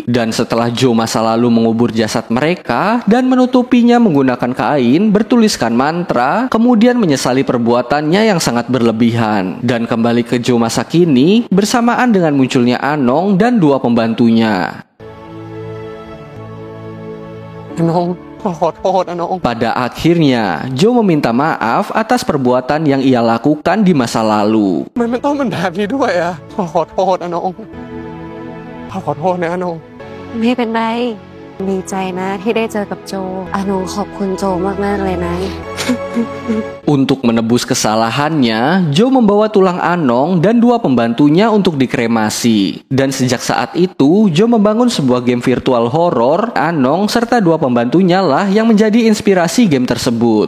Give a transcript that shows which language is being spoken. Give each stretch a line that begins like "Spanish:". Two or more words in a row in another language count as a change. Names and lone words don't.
Indonesian: Dan setelah Joe masa lalu mengubur jasad mereka dan menutupinya menggunakan kain bertuliskan mantra, kemudian menyesali perbuatannya yang sangat berlebihan. Dan kembali ke Joe masa kini bersamaan dengan munculnya Anong dan dua pembantunya.
Thai: อนงขอโทษอนง
Indonesian: Pada akhirnya, Joe meminta maaf atas perbuatan yang ia lakukan di masa lalu.
Thai: มันต้องเป็นแบบนี้ด้วยอ่ะขอโทษอนงขอโทษนะอนง ไม่เป็นไร ดีใจนะที่ได้เจอกับโจอนงขอบคุณโจมากๆเลยนะ
Indonesian: Untuk menebus kesalahannya, Joe membawa tulang Anong dan dua pembantunya untuk dikremasi. Dan sejak saat itu, Joe membangun sebuah game virtual horor. Anong serta dua pembantunya lah yang menjadi inspirasi game tersebut.